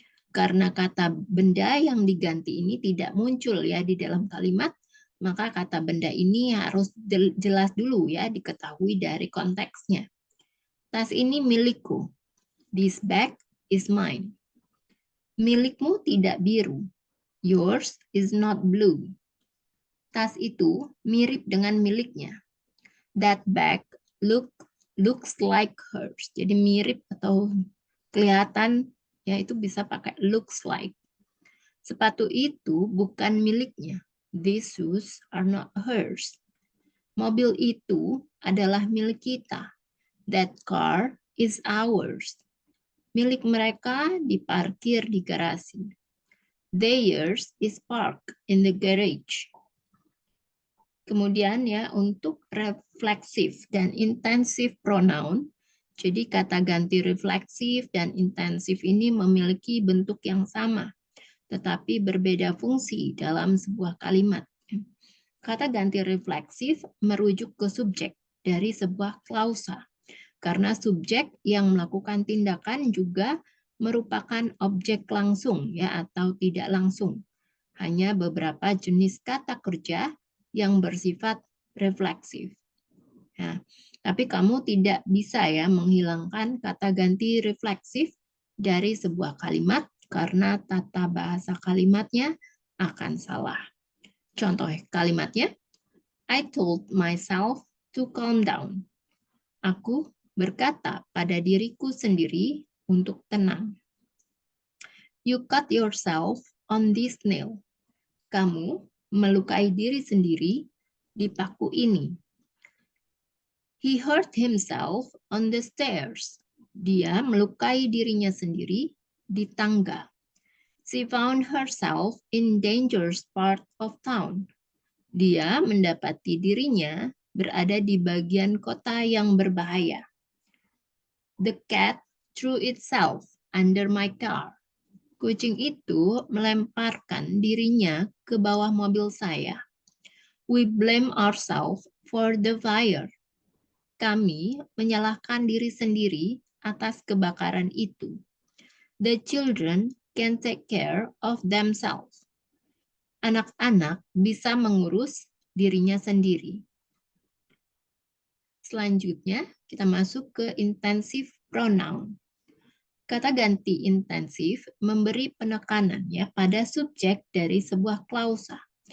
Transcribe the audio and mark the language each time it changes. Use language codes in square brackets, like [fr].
[id] Karena kata benda yang diganti ini tidak muncul ya di dalam kalimat, maka kata benda ini harus jelas dulu ya, diketahui dari konteksnya. Tas ini milikku. [en] This bag is mine. [id] Milikmu tidak biru. [en] Yours is not blue. [id] Tas itu mirip dengan miliknya. [en] That bag looks like hers. [id] Jadi mirip atau kelihatan, ya itu bisa pakai looks like. Sepatu itu bukan miliknya. [en] These shoes are not hers. [id] Mobil itu adalah milik kita. [en] That car is ours. [id] Milik mereka diparkir di garasi. [en] Theirs is parked in the garage. [id] Kemudian ya untuk refleksif dan intensif pronoun, jadi kata ganti refleksif dan intensif ini memiliki bentuk yang sama, tetapi berbeda fungsi dalam sebuah kalimat. Kata ganti refleksif merujuk ke subjek dari sebuah klausa, karena subjek yang melakukan tindakan juga merupakan objek langsung ya atau tidak langsung. Hanya beberapa jenis kata kerja yang bersifat refleksif. Nah, tapi kamu tidak bisa ya menghilangkan kata ganti refleksif dari sebuah kalimat karena tata bahasa kalimatnya akan salah. Contoh kalimatnya, [en] I told myself to calm down. [id] Aku berkata pada diriku sendiri untuk tenang. [en] You cut yourself on this nail. [id] Kamu melukai diri sendiri di paku ini. [en] He hurt himself on the stairs. [id] Dia melukai dirinya sendiri di tangga. [en] She found herself in dangerous part of town. [id] Dia mendapati dirinya berada di bagian kota yang berbahaya. [en] The cat threw itself under my car. [id] Kucing itu melemparkan dirinya ke bawah mobil saya. [en] We blame ourselves for the fire. [id] Kami menyalahkan diri sendiri atas kebakaran itu. [en] The children can take care of themselves. [id] Anak-anak bisa mengurus dirinya sendiri. Selanjutnya, kita masuk ke intensif pronoun. Kata ganti intensif memberi penekanan ya pada subjek dari sebuah klausa.